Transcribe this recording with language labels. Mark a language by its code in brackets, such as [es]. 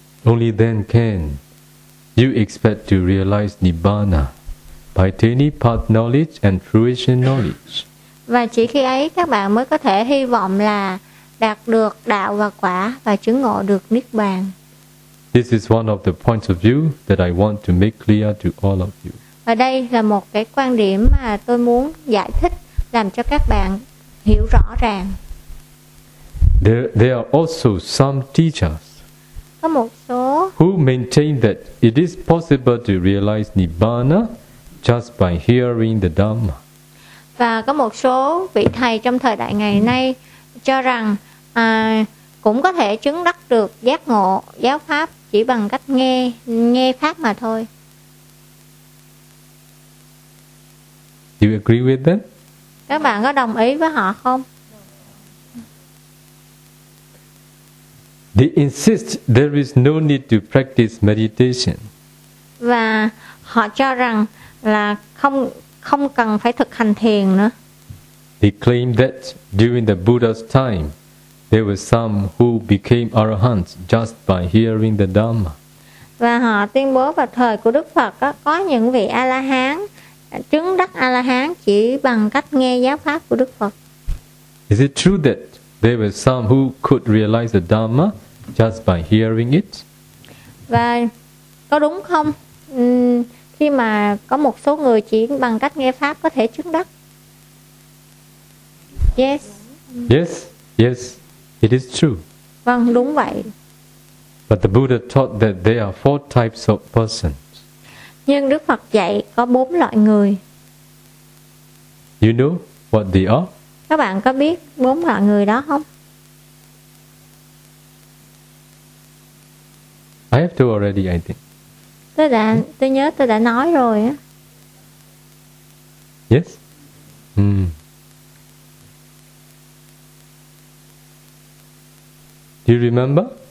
[en] Only then can you expect to realize Nibbana by attaining path knowledge and fruition knowledge. [vi] Và chỉ khi ấy các bạn mới có thể hy vọng là đạt được đạo và quả và chứng ngộ được Niết Bàn. [en] This is one of the points of view that I want to make clear to all of you. [vi] Và đây là một cái quan điểm mà tôi muốn giải thích làm cho các bạn hiểu rõ ràng. [en] There are also some teachers [vi] có một số [en] who maintain that it is possible to realize Nibbana just by hearing the Dhamma. [vi] Và có một số vị thầy trong thời đại ngày nay cho rằng cũng có thể chứng đắc được giác ngộ giáo pháp chỉ bằng cách nghe pháp mà thôi. [en] You agree with them? [vi] Các bạn có đồng ý với họ không? [en] They insist there is no need to practice meditation. [vi] Và họ cho rằng là không cần phải thực hành thiền nữa. [en] They claim that during the Buddha's time, there were some who became arahants just by hearing the Dhamma. [vi] Và họ tuyên bố vào thời của Đức Phật có những vị A-la-hán chứng đắc A-la-hán chỉ bằng cách nghe giáo pháp của Đức Phật. [en] Is it true that there were some who could realize the Dhamma just by hearing it? [vi] Và có đúng không? Khi mà có một số người chỉ bằng cách nghe pháp có thể chứng đắc. [en] Yes. Yes, yes, it is true. [vi] Vâng, đúng vậy. [en] But the Buddha taught that there are four types of persons. [vi] Nhưng Đức Phật dạy có bốn loại người. [en] You know what they are? [vi] Các bạn có biết bốn loại người đó không? [en] I have two already, I think. [vi] Tôi nhớ tôi đã nói rồi á. [en] Yes? Do you remember?